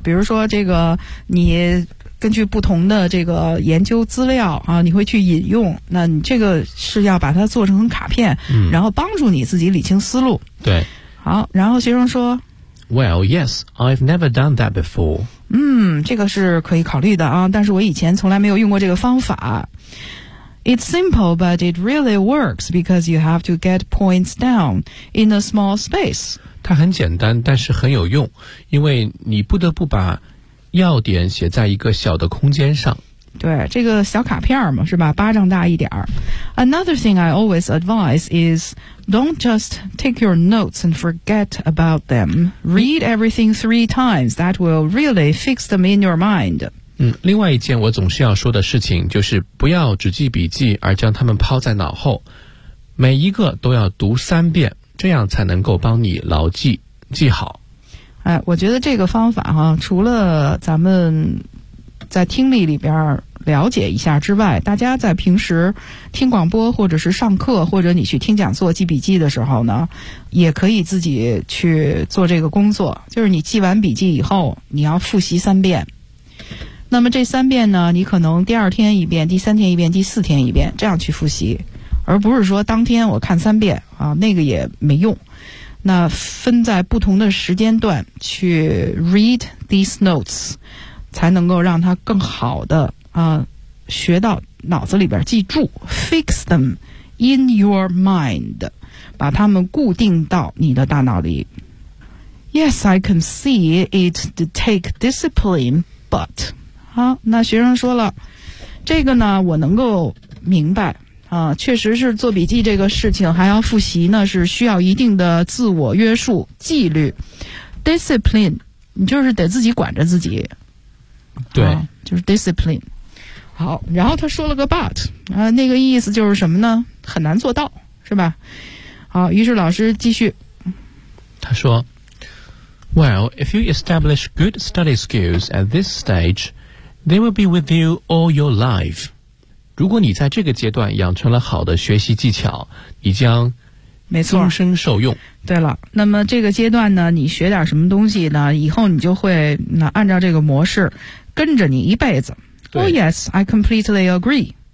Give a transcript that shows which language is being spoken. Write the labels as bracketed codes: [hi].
[zh] 比如说这个，你根据不同的这个研究资料啊，你会去引用。那你这个是要把它做成卡片，然后帮助你自己理清思路。对。好，然后学生说 [en] ，Well, yes, I've never done that before. [zh] 这个是可以考虑的啊，但是我以前从来没有用过这个方法。 [en] It's simple, but it really works because you have to get points down in a small space. [zh] 它很简单，但是很有用，因为你不得不把要点写在一个小的空间上。对，这个小卡片嘛，是吧？巴掌大一点。 [en] Another thing I always advise is don't just take your notes and forget about them. Read everything three times. That will really fix them in your mind. [zh] 另外一件我总是要说的事情就是不要只记笔记而将它们抛在脑后。每一个都要读三遍，这样才能够帮你牢记，记好。哎，我觉得这个方法哈，除了咱们在听力里边了解一下之外，大家在平时听广播或者是上课或者你去听讲座记笔记的时候呢，也可以自己去做这个工作。就是你记完笔记以后你要复习三遍，那么这三遍呢，你可能第二天一遍，第三天一遍，第四天一遍，这样去复习，而不是说当天我看三遍啊，那个也没用。那分在不同的时间段去 [en] read these notes， [zh] 才能够让他更好的学到脑子里边记住 ， [en] fix them in your mind， [zh] 把他们固定到你的大脑里。 [en] Yes, I can see it to take discipline, but [zh] 好，那学生说了，这个呢我能够明白啊，确实是做笔记这个事情还要复习呢，是需要一定的自我约束纪律 ，discipline， 你就是得自己管着自己。对，就是 discipline。好，然后他说了个 but 那个意思就是什么呢？很难做到，是吧？好，于是老师继续，他说 [en] Well, if you establish good study skills at this stage, they will be with you all your life. [zh] 如果你在这个阶段养成了好的学习技巧，你将终身受用。对了，那么这个阶段呢，你学点什么东西呢，以后你就会那按照这个模式跟着你一辈子。 Oh [en] yes, I completely agree.